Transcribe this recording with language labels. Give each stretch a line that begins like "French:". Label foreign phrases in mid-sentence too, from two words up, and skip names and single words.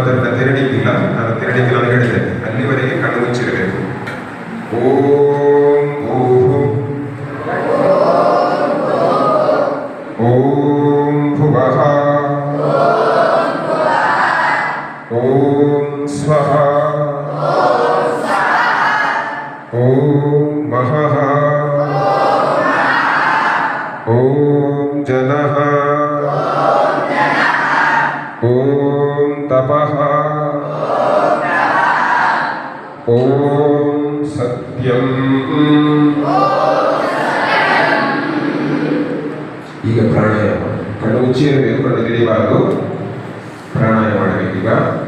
Kannada: ತೆರಳಿಕ್ಕಿಲ್ಲ, ನಾನು ತೆರಳಿಕ್ಕಿಲ್ಲ ಅಂತ ಹೇಳಿದ್ದೇನೆ. ಅಲ್ಲಿವರೆಗೆ ಕಣ್ಣು ಮುಚ್ಚಿರಬೇಕು.
Sanskrit: ಓಂ ಭೂಃ ಓಂ ಭುವಃ ಓಂ ಸ್ವಃ ಓಂ ಮಹಃ ಓಂ ಜನಃ ಓಂ ತಪಃ ಓಂ ಸತ್ಯಂ.
Kannada: ಈಗ ಪ್ರಾಣಾಯಾಮ. ಕಣ್ಣು ಮುಚ್ಚಿ ಇರಬೇಕು, ಕಣ್ಣು ತೆರೀಬಾರದು. ಪ್ರಾಣಾಯಾಮ ಮಾಡಬೇಕೀಗ.